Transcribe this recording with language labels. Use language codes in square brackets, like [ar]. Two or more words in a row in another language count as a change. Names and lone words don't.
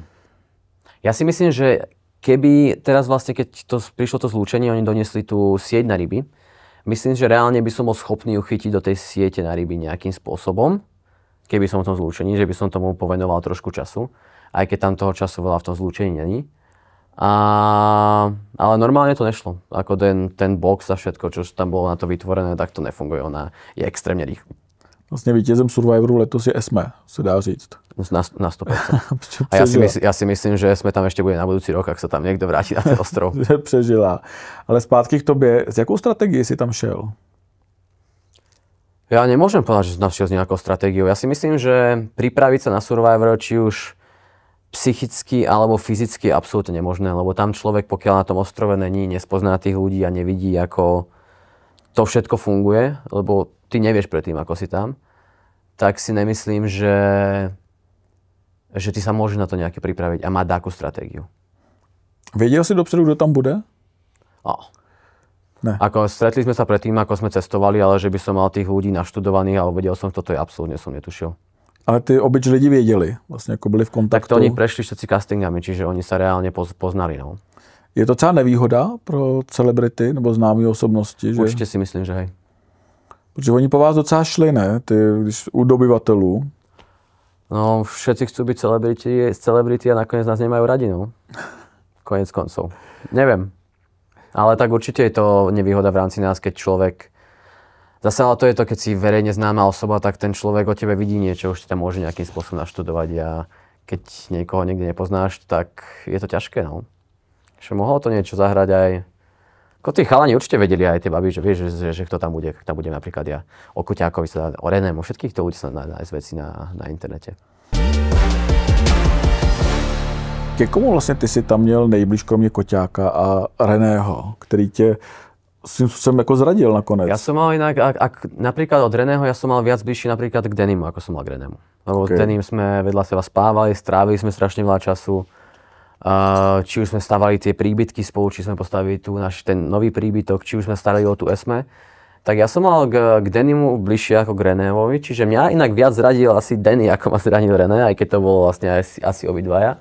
[sk] Ja si myslím, že keby teraz vlastne, keď prišlo to zlúčenie, oni doniesli tú sieť na ryby, myslím, že reálne by som bol schopný ju chytiť do tej siete na ryby nejakým spôsobom, keby som v tom zlúčení, že by som tomu povenoval trošku času, aj keď tam toho času veľa v tom zlúčení není. Ale normálne to nešlo. Ako ten box a všetko, čo tam bolo na to vytvorené, tak to nefunguje. Ona je extrémne rýchla. [cs] Vlastně vítězem Survivoru letos je Esme, se dá říct. Na 100%. [sk] A ja si myslím, že Esme tam ešte bude na budúci rok, ak sa tam niekto vráti na ten ostrov. [cs] Že přežila. Ale zpátky k tobě, s jakou strategií si tam šel? [sk] Ja nemôžem povedať, že som našiel s nejakou stratégiou. Ja si myslím, že pripraviť sa na Survivor, či už psychicky alebo fyzicky je absolútne nemožné, lebo tam človek, pokiaľ na tom ostrove není, nespozná tých ľudí a nevidí, ako to všetko funguje, lebo ty nevieš predtým, ako si tam, tak si nemyslím, že ty sa môžeš na to nejaké pripraviť a mať takú stratégiu. [cs] Věděl si dopředu, kdo tam bude? Ne. [sk] Ako stretli sme sa predtým, ako sme cestovali, ale že by som mal tých ľudí naštudovaných, ale vedel som, kto to je, absolútne som netušil. [cs] Ale ty obyč lidi věděli, vlastně jako byli v kontaktu. [sk] Tak to oni prešli všetci castingami, čiže oni sa reálne poznali. No. [cs] Je to celá nevýhoda pro celebrity nebo známé osobnosti? Že? [sk] Určite si myslím, že hej. [cs] Protože oni po vás docela šli, ne? Ty, když u dobyvatelů. No, [sk] všetci chcú byť celebrity a nakoniec nás nemajú radi, no. Konec koncov. Neviem. Ale tak určite je to nevýhoda v rámci nás, keď človek... Zase ale to je to, keď si verejne známa osoba, tak ten človek o tebe vidí niečo, už ti tam môže nejakým spôsobom naštudovať a keď niekoho niekde nepoznáš, tak je to ťažké, no. Že mohlo to niečo zahrať aj... Ako tí chalani určite vedeli aj tie baby, že vieš, že kto tam bude, tam budem napríklad ja. O Koťákovi sa dá, o Renému, všetkých to ľudí sa dá nájsť veci na internete. [cs] Ke komu vlastně ty si tam měl nejblíž kromě Koťáka a Reného, který tě jsem jako zradil nakonec? [sk] Ja som mal inak, napríklad od Reného, ja som mal viac bližší napríklad k Denimu, ako som mal k Renému. Lebo s Denim sme vedľa seba spávali, strávili sme strašne veľa času. Či už sme stavali tie príbytky spolu, či sme postavili tu ten nový príbytok, či už sme starali o tú Esme. Tak ja som mal k Denimu bližšie ako k Renévovi, čiže mňa inak viac zradil asi Denny, ako ma zranil René, aj keď to bolo vlastne asi obidvaja.